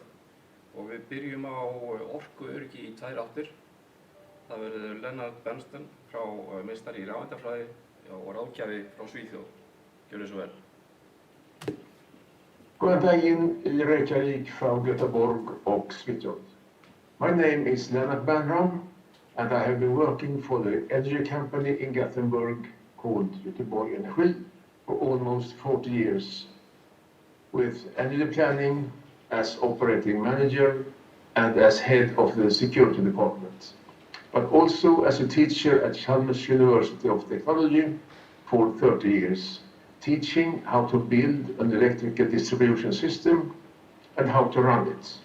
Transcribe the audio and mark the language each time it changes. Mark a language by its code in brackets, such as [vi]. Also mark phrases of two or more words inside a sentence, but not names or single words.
[is] Og við byrjum á orkuöryggi í 2 áttir. Það verður Lennart Bernsten frá meistari í rafeindafræði og ráðgjafi frá Svíþjóð. Gjörðu svo vel. Góðan daginn i Reykjavík frá Göteborg och Svíþjóð. [en] My name is Lennart Bernram and I have been working for the energy company in Gothenburg called Göteborg Energi for almost 40 years with energy planning as operating manager and as head of the security department, but also as a teacher at Chalmers University of Technology for 30 years, teaching how to build an electrical distribution system and how to run it.